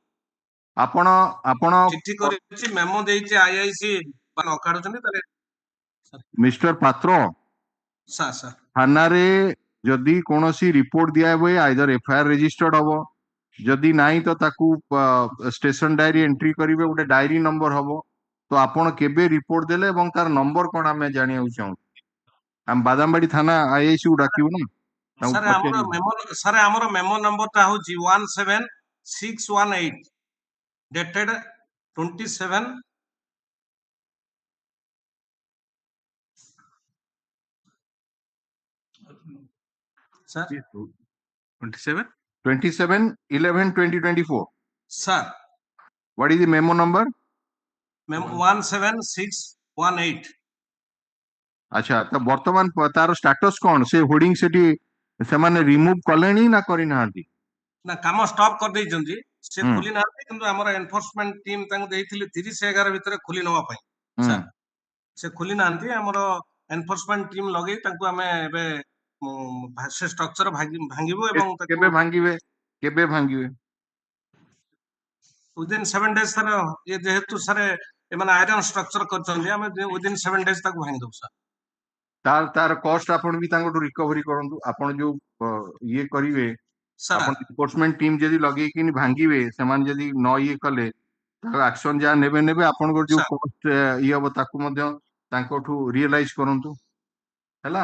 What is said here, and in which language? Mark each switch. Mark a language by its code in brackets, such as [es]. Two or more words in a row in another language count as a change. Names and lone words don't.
[or] ଆପଣ ଚିଠି କରିଛି, ମେମୋ ଦେଇଛି IIC ମାନେ ଅକାଢୁଛନ୍ତି ତାହେଲେ ମିଷ୍ଟର ପାତ୍ର ସାର୍ ଥାନାରେ ଯଦି କୌଣସି ରିପୋର୍ଟ ଦିଆ ହୁଏ [en] either FIR registered [or] ହବ, ଯଦି ନାହିଁ ତ ତାକୁ [en] station diary entry [or] କରିବେ, ଗୋଟେ [en] diary number [or] ହବ। ତ ଆପଣ କେବେ ରିପୋର୍ଟ ଦେଲେ ଏବଂ ତାର ନମ୍ବର କଣ ଆମେ ଜାଣିବାକୁ ଚାହୁଁ। ଆମେ ବାଦାମବାଡି ଥାନା IIC କୁ ଡାକିବୁ ନା। ସାର୍ ଆମର ମେମୋ ନମ୍ବରଟା ହଉଛି 17618 dated 27 sir 27/11/2024 sir [en] what is the memo number? memo 17618 [or] ଆଚ୍ଛା ତ ବର୍ତ୍ତମାନ ତାର ଷ୍ଟାଟସ କୌନ ସେ ହୋର୍ଡିଂ ସେଠି ସେମାନେ ରିମୁଭ କଲେଣି ନା କରିନାହାନ୍ତି? ନା କାମ ଷ୍ଟପ୍ କରିଦେଇଛନ୍ତି, ସେ ଖୋଲି ନାହାନ୍ତି, କିନ୍ତୁ ଆମର [en] enforcement team [or] ତାଙ୍କୁ ଦେଇଥିଲେ 30/11 ଭିତରେ ଖୋଲି ନେବା ପାଇଁ ସାର୍, ସେ ଖୋଲି ନାହାନ୍ତି। ଆମର [en] enforcement team [or] ଲଗେଇ ତାଙ୍କୁ ଆମେ ଏବେ ସେ ଷ୍ଟ୍ରକ୍ଚର ଭାଙ୍ଗିବୁ ଏବଂ କେବେ ଭାଙ୍ଗିବେ? [en] within 7 days [or] ସାର୍, ଇଏ ଯେହେତୁ ସାର୍ ଏମାନେ [en] iron structure [or] କରିଛନ୍ତି, ଆମେ [en] within 7 days [or] ତାକୁ ଭାଙ୍ଗିଦେବୁ ସାର୍। ତାର କଷ୍ଟ ଆପଣ ବି ତାଙ୍କଠୁ ରିକଭରି କରନ୍ତୁ। ଆପଣ ଯୋଉ ଇଏ କରିବେ, ଆପଣ [en] enforcement team [or] ଯଦି ଲଗେଇକି ଭାଙ୍ଗିବେ, ସେମାନେ ଯଦି ନ ଇଏ କଲେ ତାଙ୍କ ଆକ୍ସନ ଯାହା ନେବେ, ଆପଣଙ୍କର ଯୋଉ କଷ୍ଟ ଇଏ ହବ ତାକୁ ମଧ୍ୟ ତାଙ୍କଠୁ ରିଏଲାଇଜ କରନ୍ତୁ, ହେଲା।